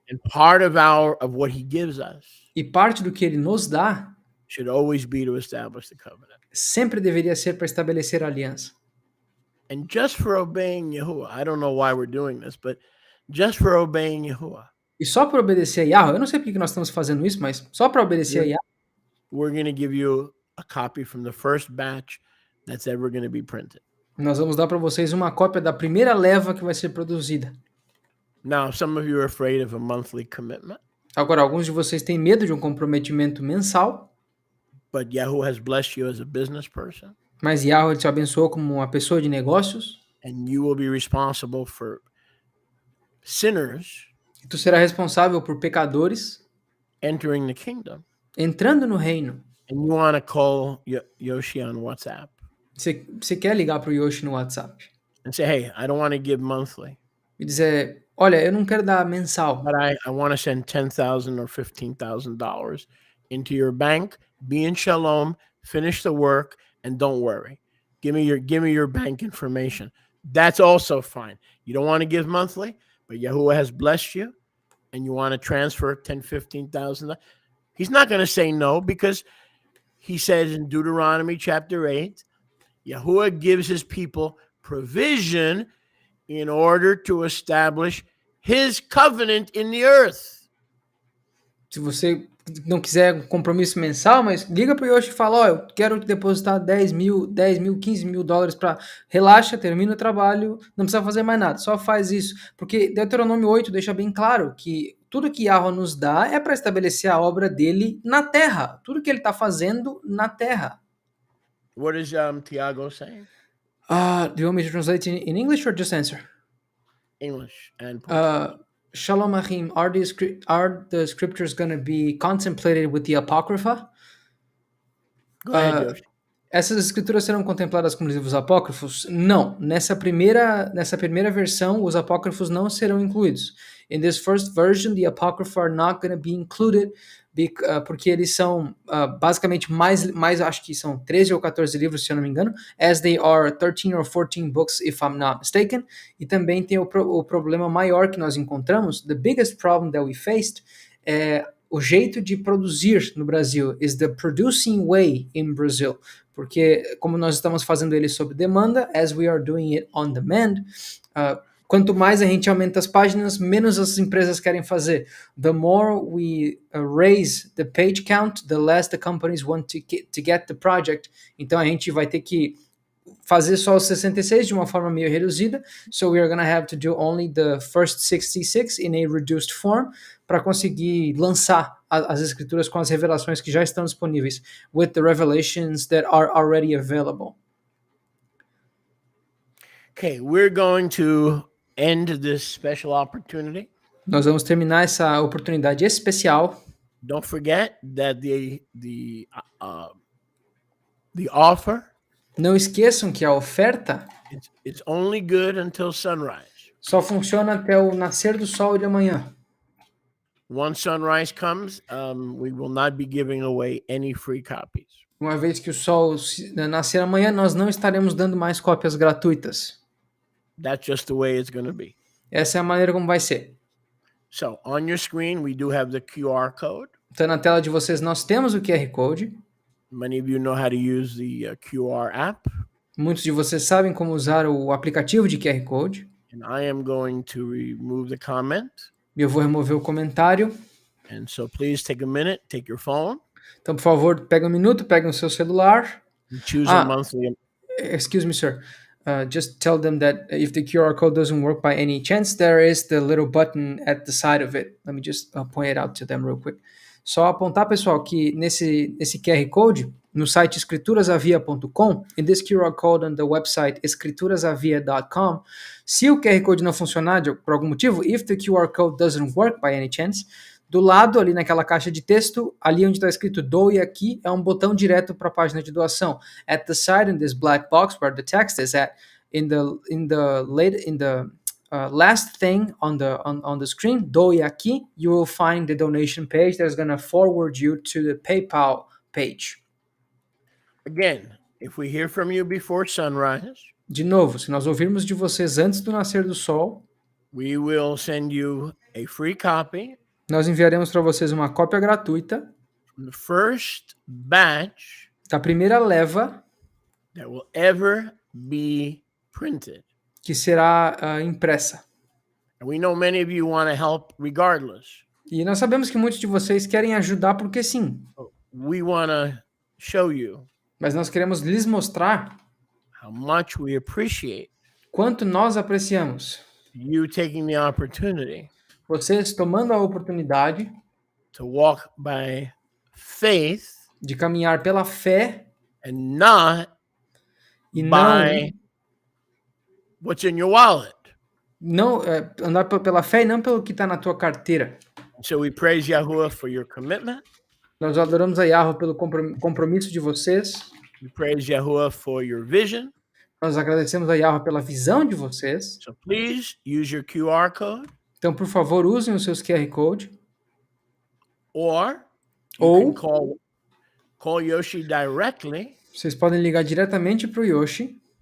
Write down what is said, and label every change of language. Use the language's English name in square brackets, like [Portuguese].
[English] And part of what he gives us [Portuguese] E parte do que ele nos dá [English] should always be to establish the covenant. [Portuguese] sempre deveria ser para estabelecer a aliança. [English] And just for obeying Yahuwah, I don't know why we're doing this, but just for obeying Yahuwah, [Portuguese] E só para obedecer a Yahweh, eu não sei por que nós estamos fazendo isso, mas só para obedecer a Yahweh, [English] we're going to give you a copy from the first batch that's ever going to be printed. [Portuguese] nós vamos dar para vocês uma cópia da primeira leva que vai ser produzida. [English] Now, some of you are afraid of a monthly commitment, [Portuguese] Agora, alguns de vocês têm medo de um comprometimento mensal, [English] but Yahuwah has blessed you as a business person, [Portuguese] mas Yahweh te abençoou como uma pessoa de negócios, [English] and you will be responsible for sinners [Portuguese] e tu será responsável por pecadores [English] entering the kingdom. [Portuguese] entrando no reino. [English] And you want to call Yoshi on WhatsApp [Portuguese] Você quer ligar para o Yoshi no WhatsApp [English] and say, hey, I don't want to give monthly, [Portuguese] e dizer, olha, eu não quero dar mensal, [English] but I want to send $10,000 or $15,000 into your bank. Be in shalom, finish the work, and don't worry. Give me your bank information. That's also fine. You don't want to give monthly, but Yahuwah has blessed you, and you want to transfer $10,000-$15,000. He's not going to say no, because he says in Deuteronomy chapter 8, Yahuwah gives his people provision in order to establish his covenant in the earth. [Portuguese] se você não quiser um compromisso mensal, mas liga para o Yoshi e fala, ó, eu quero depositar 10 mil, 15 mil dólares para... Relaxa, termina o trabalho, não precisa fazer mais nada, só faz isso. Porque Deuteronômio 8 deixa bem claro que tudo que Yahweh nos dá é para estabelecer a obra dele na terra. Tudo que ele está fazendo na terra. [English] What is Tiago saying? Do you want me to translate in English or just answer? English and Shalom Achim, are the scriptures going to be contemplated with the Apocrypha? Go ahead, Yoshi. [Portuguese] Essas escrituras serão contempladas como livros apócrifos? Não. Nessa primeira versão, os apócrifos não serão incluídos. [English] In this first version, the apocrypha are not going to be included, [Portuguese] porque eles são basicamente mais, acho que são 13 ou 14 livros, se eu não me engano, [English] as they are 13 or 14 books, if I'm not mistaken. [Portuguese] E também tem o problema maior que nós encontramos, [English] the biggest problem that we faced, [Portuguese] o jeito de produzir no Brasil [English] is the producing way in Brazil, [Portuguese] porque como nós estamos fazendo ele sob demanda, [English] as we are doing it on demand, [Portuguese] quanto mais a gente aumenta as páginas, menos as empresas querem fazer. [English] The more we raise the page count, the less the companies want to get the project. [Portuguese] Então a gente vai ter que fazer só os 66 de uma forma meio reduzida, [English] so we are going to have to do only the first 66 in a reduced form, [Portuguese] para conseguir lançar as escrituras com as revelações que já estão disponíveis, [English] with the revelations that are already available. Okay, we're going to end this special opportunity. [Portuguese] Nós vamos terminar essa oportunidade especial. [English] Don't forget that the offer, [Portuguese] não esqueçam que a oferta [English] it's only good until sunrise. [Portuguese] Só funciona até o nascer do sol de amanhã. [English] Once sunrise comes, we will not be giving away any free copies. [Portuguese] Uma vez que o sol nascer amanhã, nós não estaremos dando mais cópias gratuitas. [English] That's just the way it's going to be. [Portuguese] Essa é a maneira como vai ser. [English] So, on your screen, we do have the QR code. [Portuguese] Então, na tela de vocês, nós temos o QR Code. [English] Many of you know how to use the QR app. [Portuguese] Muitos de vocês sabem como usar o aplicativo de QR Code. [English] And I am going to remove the comment. [Portuguese] E eu vou remover o comentário. [English] And so please take a minute, take your phone. [Portuguese] Então, por favor, pega um minuto, pega o seu celular. [English] And choose a monthly. Excuse me, sir. Just tell them that if the QR code doesn't work by any chance, there is the little button at the side of it. Let me just point it out to them real quick. [Portuguese] Só apontar, pessoal, que nesse QR Code, no site escriturasavia.com, e [English] this QR Code on the website escriturasavia.com, [Portuguese] se o QR Code não funcionar por algum motivo, [English] if the QR Code doesn't work by any chance, [Portuguese] do lado, ali naquela caixa de texto, ali onde está escrito doe aqui, é um botão direto para a página de doação. [English] At the side, in this black box where the text is at, in the last thing on the screen, doe aqui, you will find the donation page that's going to forward you to the PayPal page. Again, if we hear from you before sunrise, [Portuguese] De novo, se nós ouvirmos de vocês antes do nascer do sol, [English] we will send you a free copy [Portuguese] nós enviaremos para vocês uma cópia gratuita [English] from the first batch [Portuguese] da primeira leva [English] that will ever be printed. [Portuguese] que será impressa. [English] And we know many of you want to help regardless. [Portuguese] E nós sabemos que muitos de vocês querem ajudar porque sim, [English] We want to show you [Portuguese] mas nós queremos lhes mostrar [English] how much we appreciate [Portuguese] quanto nós apreciamos [English] you taking the opportunity [Portuguese] vocês tomando a oportunidade [English] to walk by faith [Portuguese] de caminhar pela fé [English] and not [Portuguese] e [English] by what's in your wallet. [Portuguese] não andar pela fé e não pelo que está na tua carteira. [English] So we praise Yahuwah for your commitment. [Portuguese] Nós adoramos a Yahweh pelo compromisso de vocês. [English] We praise Yahuwah for your vision. [Portuguese] Nós agradecemos a Yahweh pela visão de vocês. [English] So please use your QR code. [Portuguese] Então, por favor, usem os seus QR Code. [English] Or [Portuguese] Ou [English] you can call Yoshi directly [Portuguese] vocês podem ligar diretamente para o Yoshi